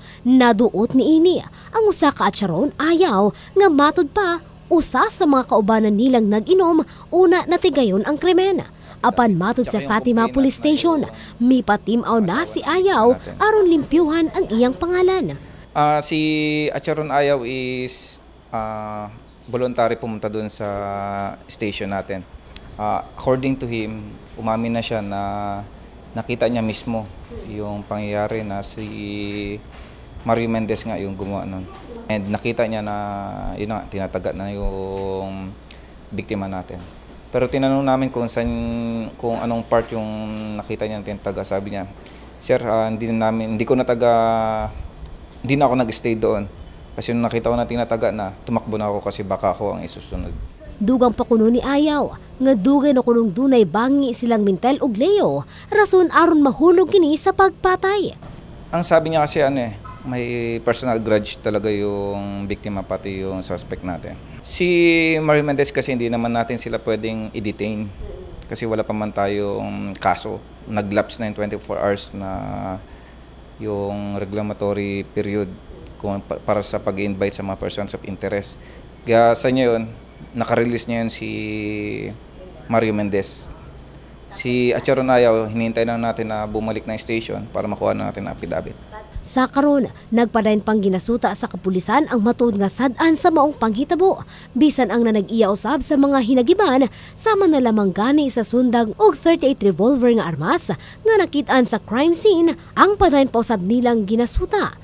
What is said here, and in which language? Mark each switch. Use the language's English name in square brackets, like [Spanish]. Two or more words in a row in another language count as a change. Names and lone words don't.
[Cebuano] Naduot ni ini ang usa ka atsaron ayaw nga matud pa usa sa mga kaubanan nilang nag-inom una natigayon ang krimen. Apan matud sa Fatima Police Station, mipatimaw na si Ayaw aron limpyuhan ang iyang pangalan. [Filipino] Si Atcharon Ayaw [English] is voluntary [Filipino] pumunta doon sa station natin. [English] According to him, [Filipino] umamin na siya na nakita niya mismo yung pangyayari na si Mario Mendez nga yung gumawa nun. And nakita niya na yun na, tinatagat na yung biktima natin. Pero tinanong namin kung anong part yung nakita niya tinataga. Sabi niya, "Sir, hindi na ako nag-stay doon. Kasi nung nakita ko na tinataga na, tumakbo na ako kasi baka ako ang isusunod." [Cebuano] Dugang pa kuno ni Ayaw, nga dugay na kunong dunay bangi silang Mintel ug Leo, rason aron mahulog kini sa pagpatay. [Filipino] Ang sabi niya kasi may [English] personal grudge [Filipino] talaga yung biktima pati yung suspect natin. Si Mario Mendez kasi hindi naman natin sila pwedeng i-detain kasi wala pa man tayong kaso. Nag-lapse na yung 24 hours na yung [English] reclamatory period [Filipino] para sa pag-invite sa mga [English] persons of interest. [Filipino] Kaya sa niya yun, nakarelease niya yun si Mario Mendez. Si Atcharon Ayaw, hinihintay na natin na bumalik na station para makuha na natin ang affidavit. [Cebuano] Sa karon, nagpadayon pang ginasuta sa kapulisan ang matuod nga sad-an sa maong panghitabo. Bisan ang nanag-iya usab sa mga hinagiban, sama na lamang gani sa sundag og 38 revolver nga armas nga nakit-an sa [English] crime scene, [Cebuano] ang padayon pa usab nilang ginasuta.